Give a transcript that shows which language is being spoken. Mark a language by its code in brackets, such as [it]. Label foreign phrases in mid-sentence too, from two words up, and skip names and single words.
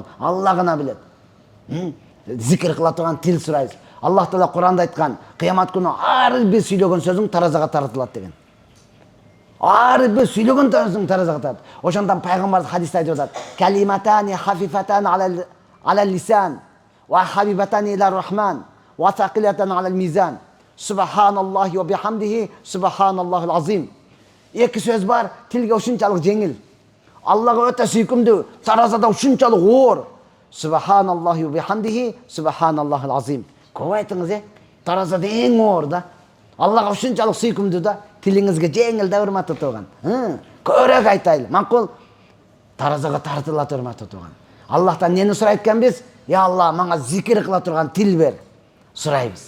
[ky] Алла гана билет. Зикир кыла турган тил сурайбыз. Аллах Таала Куранда айткан, кыямат күнү ар бир сүйлөгөн сөзүң таразага тартылат деген. Ар бир сүйлөгөн сөзүң таразага тартылат. Ошондон пайгамбар хадисте айтып атат: [ar] "كلمتان خفيفتان على اللسان وحبيبتان إلى الرحمن وثقيلتان على الميزان. سبحان الله وبحمده سبحان الله العظيم." [ky] Эки сөз бар, тилге ушунчалык жеңил. Аллага өтө сүйкүмдүү, таразада ушунчалык оор. [ar] سبحان الله وبحمده سبحان الله العظيم. [ky] Көп айтыңыз, таразада эң оор да. Аллага ушунчалык сүйкүмдүү да, тилиңизге жеңил да, урматтуу тууган. Көбүрөөк айтайлы. Макул таразага тартылат, урматтуу тууган. Аллахтан нени сурайт экенбиз? Я Алла, мага зикир кыла турган тил бер. Сурайбыз.